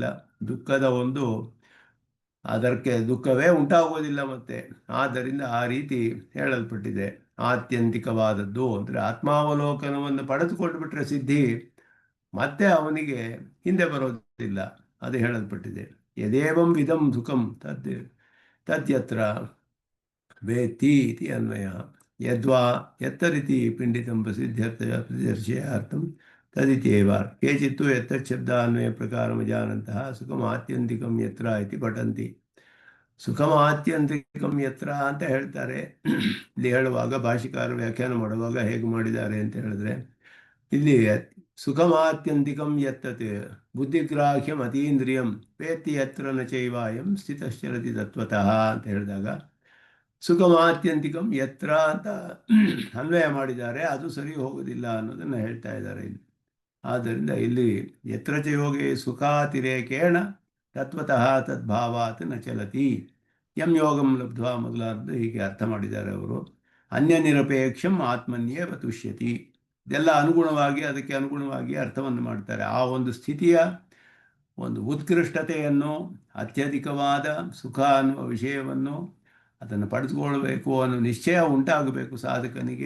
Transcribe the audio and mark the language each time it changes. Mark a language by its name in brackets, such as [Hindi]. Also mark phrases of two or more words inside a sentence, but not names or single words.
[Kannada] ದುಃಖದ ಒಂದು ಅದಕ್ಕೆ ದುಃಖವೇ ಉಂಟಾಗುವುದಿಲ್ಲ ಮತ್ತೆ. ಆದ್ದರಿಂದ ಆ ರೀತಿ ಹೇಳಲ್ಪಟ್ಟಿದೆ. ಆತ್ಯಂತಿಕವಾದದ್ದು ಅಂದರೆ ಆತ್ಮಾವಲೋಕನವನ್ನು ಪಡೆದುಕೊಂಡು ಬಿಟ್ಟರೆ ಸಿದ್ಧಿ ಮತ್ತೆ ಅವನಿಗೆ ಹಿಂದೆ ಬರೋದಿಲ್ಲ, ಅದು ಹೇಳಲ್ಪಟ್ಟಿದೆ. [Sanskrit] ಯದೇವಂ ವಿಧಂ ಸುಖಂ ತದ್ಯತ್ರ ವೇತ್ತಿ ಇತಿ ಅನ್ವಯ. ಯದ್ವಾ ಯತ್ತರಿತಿ ಪಿಂಡಿತಂ ಪ್ರಸಿದ್ಧರ್ಷಯಾರ್ಥಂ ತದಿತ್ಯೇವ. ಕೇಚಿತ್ತು ಯತ್ತಚ್ಛಬ್ದಾನ್ವಯ ಪ್ರಕಾರಂ ಜಾನಂತಹ ಸುಖಮಾತ್ಯಂತಿಕಂ ಯತ್ರ ಇತಿ ಪಠಂತಿ. ಸುಖಮಾತ್ಯಂತಿಕಂ ಯತ್ರ [Kannada] ಅಂತ ಹೇಳ್ತಾರೆ. ಇಲ್ಲಿ ಹೇಳುವಾಗ ಭಾಷಿಕಾರ ವ್ಯಾಖ್ಯಾನ ಮಾಡುವಾಗ ಹೇಗೆ ಮಾಡಿದ್ದಾರೆ ಅಂತ ಹೇಳಿದ್ರೆ, ಇಲ್ಲಿ [Sanskrit] ಸುಖಮಾತ್ಯಂತಿಕಂ ಯತ್ತತ್ ಬುದ್ಧಿಗ್ರಾಹ್ಯಂ ಅತೀಂದ್ರಿಯಂ ವೇತ್ತಿ ಯತ್ರ ನ ಚೈವಾಯಂ ಸ್ಥಿತಶ್ಚರತಿ ತತ್ವತಃ [Kannada] ಅಂತ ಹೇಳಿದಾಗ [Sanskrit] ಸುಖಮಾತ್ಯಂತಿಕಂ ಯತ್ರ [Kannada] ಅಂತ ಅನ್ವಯ ಮಾಡಿದ್ದಾರೆ. ಅದು ಸರಿ ಹೋಗೋದಿಲ್ಲ ಅನ್ನೋದನ್ನು ಹೇಳ್ತಾ ಇದ್ದಾರೆ ಇಲ್ಲಿ. ಆದ್ದರಿಂದ ಇಲ್ಲಿ [Sanskrit] ಯತ್ರ ಚ ಯೋಗೇ ಸುಖಾತಿರೇಕೇಣ ತತ್ವತಃ ತದ್ಭಾವಾತ್ ನ ಚಲತಿ ಯಂ ಯೋಗಂ ಲಬ್ಧ್ವಾ [Kannada] ಮೊದಲಾದ ಹೀಗೆ ಅರ್ಥ ಮಾಡಿದ್ದಾರೆ ಅವರು. [Sanskrit] ಅನ್ಯ ನಿರಪೇಕ್ಷಂ ಆತ್ಮನ್ಯೇವ ತುಷ್ಯತಿ. [Kannada] ಇದೆಲ್ಲ ಅನುಗುಣವಾಗಿ ಅದಕ್ಕೆ ಅನುಗುಣವಾಗಿ ಅರ್ಥವನ್ನು ಮಾಡ್ತಾರೆ. ಆ ಒಂದು ಸ್ಥಿತಿಯ ಒಂದು ಉತ್ಕೃಷ್ಟತೆಯನ್ನು, ಅತ್ಯಧಿಕವಾದ ಸುಖ ಅನ್ನುವ ವಿಷಯವನ್ನು ಅದನ್ನು ಪಡೆದುಕೊಳ್ಳಬೇಕು ಅನ್ನೋ ನಿಶ್ಚಯ ಉಂಟಾಗಬೇಕು ಸಾಧಕನಿಗೆ.